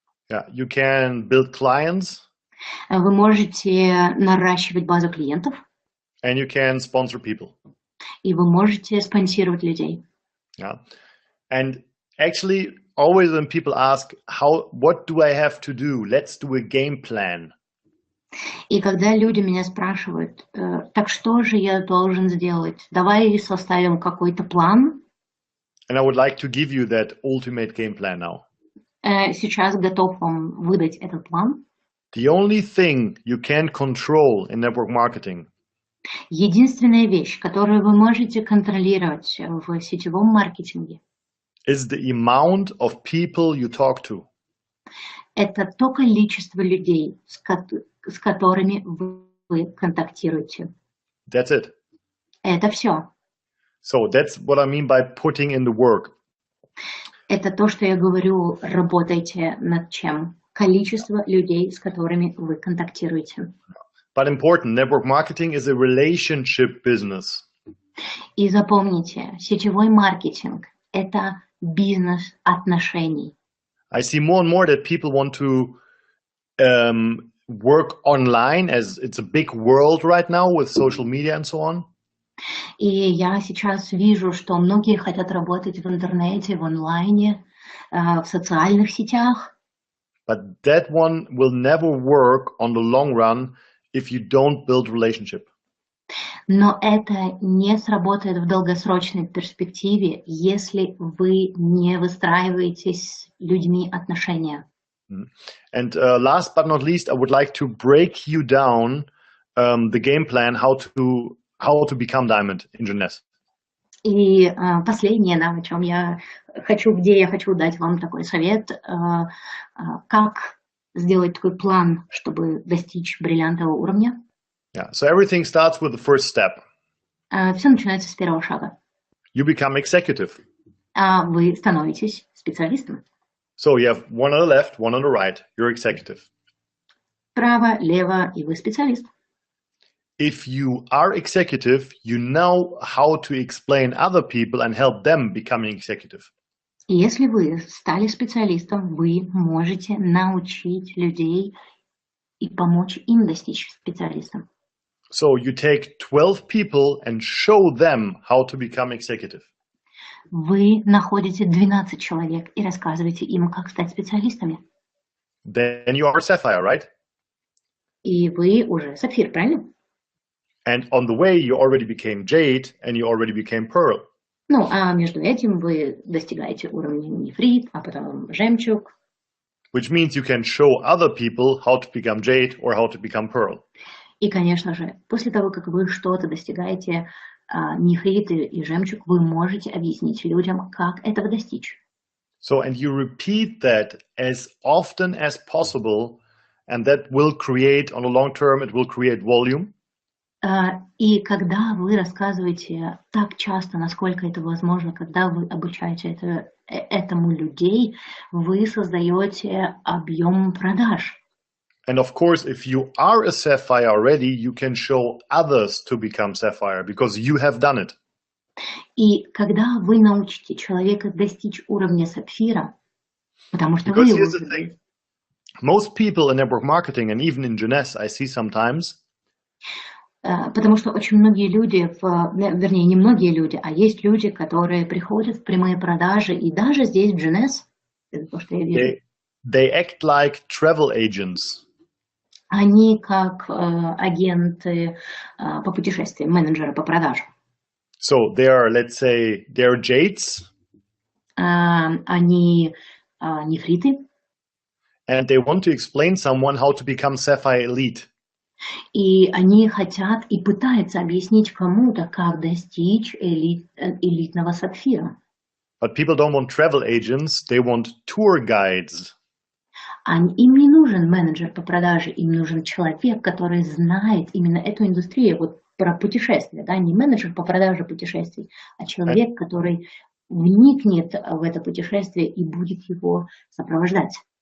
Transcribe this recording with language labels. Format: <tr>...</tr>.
<en>Yeah, you can build clients.</en> <ru>Вы можете наращивать базу клиентов.</ru> <en>And you can sponsor people.</en> <ru>И вы можете спонсировать людей.</ru> <en>Yeah. And actually, always when people ask, what do I have to do? Let's do a game plan.</en> <ru>И когда люди меня спрашивают, так что же я должен сделать? Давай составим какой-то план.</ru> <en>And I would like to give you that ultimate game plan now.</en> <ru>Сейчас готов вам выдать этот план.</ru> <en>The only thing you can control in network marketing</en> <ru>Единственная вещь, которую вы можете контролировать в сетевом маркетинге,</ru> <en>is the amount of people you talk to.</en> <ru>Это то количество людей, с которыми вы контактируете.</ru> <en>That's it.</en> <ru>Это все.</ru> <en>So that's what I mean by putting in the work.</en> <ru>Это то, что я говорю, работайте над чем. Количество людей, с которыми вы контактируете.</ru> <en>But important, network marketing is a relationship business.</en> <ru>И запомните, сетевой маркетинг – это бизнес отношений.</ru> <en>I see more and more that people want to work online, as it's a big world right now with social media and so on.</en> <ru>И я сейчас вижу, что многие хотят работать в интернете, в онлайне, в социальных сетях.</ru> <en>But that one will never work on the long run if you don't build relationship.</en> <ru>Но это не сработает в долгосрочной перспективе, если вы не выстраиваете с людьми отношения.</ru> <en>And last but not least, I would like to break you down the game plan how to become diamond in Jeunesse.</en> <ru>И последнее, на чем где я хочу дать вам такой совет, как сделать такой план, чтобы достичь бриллиантового уровня.</ru> <en>Yeah, so everything starts with the first step.</en> <ru>Все начинается с первого шага.</ru> <en>You become executive.</en> <ru>Вы становитесь специалистом.</ru> <en>So you have one on the left, one on the right. You're executive.</en> <ru>Право, лево, и вы специалист.</ru> <en>If you are executive, you know how to explain other people and help them becoming executive.</en> <ru>Если вы стали специалистом, вы можете научить людей и помочь им достичь специалистом.</ru> <en>So you take 12 people and show them how to become executive.</en> <ru>Вы находите 12 человек и рассказываете им, как стать специалистами.</ru> <en>then you are a sapphire, right?</en> <ru>И вы уже сапфир, правильно?</ru> <en>And on the way, you already became jade and you already became pearl.</en> <ru>Ну, а между этим вы достигаете уровня нефрит, а потом жемчуг.</ru> <en>Which means you can show other people how to become jade or how to become pearl.</en> <ru>И, конечно же, после того, как вы что-то достигаете, нефрит и жемчуг, вы можете объяснить людям, как этого достичь.</ru> <en>So, and you repeat that as often as possible, and that will create, on a long term, it will create volume.</en> <ru>И когда вы рассказываете так часто, насколько это возможно, когда вы обучаете этому людей, вы создаете объем продаж.</ru> <en>And of course, if you are a sapphire already, you can show others to become sapphire because you have done it.</en> <ru>И когда вы научите человека достичь уровня сапфира, потому что</ru> <en>Because here's the thing. Most people in network marketing and even in Jeunesse, I see sometimes,</en> <ru>потому что очень многие люди, вернее, не многие люди, а есть люди, которые приходят в прямые продажи, и даже здесь, в Jeunesse, это то, что я вижу,</ru> <en>they act like travel agents.</en> <ru>они как агенты по путешествиям, менеджеры по продажам.</ru> <en>So they are, let's say, they're jades.</en> <ru>Они нефриты.</ru> <en>And they want to explain someone how to become sapphire elite.</en> <ru>И они хотят и пытаются объяснить кому-то, как достичь элитного сапфира.</ru> <en>But people don't want travel agents, they want tour guides.</en> <ru>Им не нужен менеджер по продаже, им нужен человек, который знает именно эту индустрию, вот про путешествия, да, не менеджер по продаже путешествий, а человек, который вникнет в это путешествие и будет его сопровождать.</ru>